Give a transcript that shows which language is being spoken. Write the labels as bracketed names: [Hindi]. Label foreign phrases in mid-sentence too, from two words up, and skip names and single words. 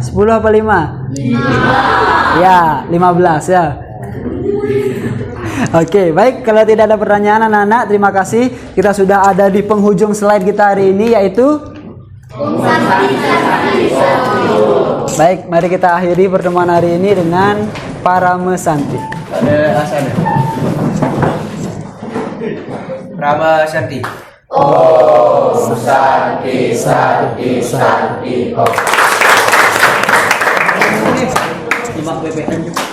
[Indonesian] 10 apa 5? 5. Ya, 15 ya. Oke, baik. Kalau tidak ada pertanyaan anak-anak, terima kasih. Kita sudah ada di penghujung slide kita hari ini, yaitu baik, mari kita akhiri pertemuan hari ini dengan Parame Santi. Ada asalnya. Rama Santi. [Sanskrit] Om Santi Santi Santi Om. PPN